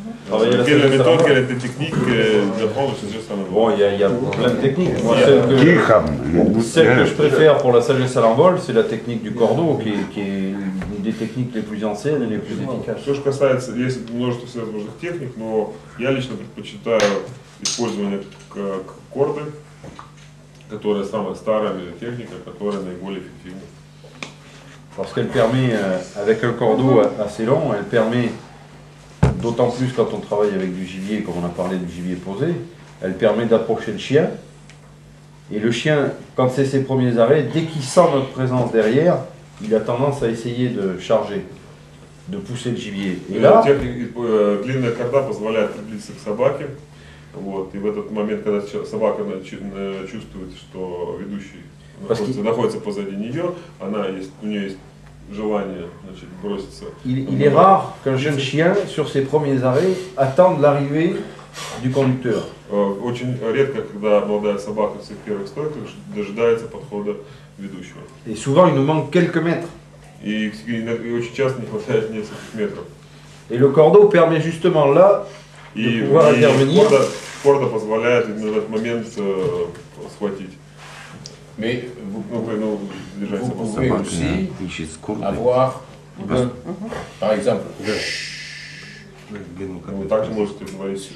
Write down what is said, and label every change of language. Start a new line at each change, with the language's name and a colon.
French: Quelle méthode, quelle est la technique d'apprendre ce geste en Bon, il y a plein de techniques. Moi, Celle que je préfère pour la sagesse à l'envol, c'est la technique du cordeau, qui est une des techniques les plus anciennes et les plus efficaces.
Russian: Все, что касается, есть множество всевозможных техник, но я лично предпочитаю использование корды, которая самая старая техника, которая наиболее эффективна.
French: Parce qu'elle permet, avec un cordeau assez long, elle permet, d'autant plus quand on travaille avec du gibier, comme on a parlé du gibier posé, elle permet d'approcher le chien. Et le chien, quand c'est ses premiers arrêts, dès qu'il sent notre présence derrière, il a tendance à essayer de charger, de pousser le gibier. Et là,
Russian: длинная корда позволяет приблизиться к собаке. Вот, и в этот момент, когда собака чувствует, что ведущий находится позади нее, у нее есть желание, значит, броситься.
French: Il est rare qu'un jeune chien, sur ses premiers arrêts, attende l'arrivée du conducteur.
Russian: Очень редко, когда молодая собака в своих первых стойках дожидается подхода ведущего.
French: Et souvent, il nous manque quelques mètres.
Russian: И очень часто не хватает нескольких метров.
French: Et le cordeau permet justement là de pouvoir intervenir.
Russian: Корда позволяет именно в этот момент схватить.
French: Mais vous pouvez aussi avoir, par exemple,
Russian: Вы также можете говорить.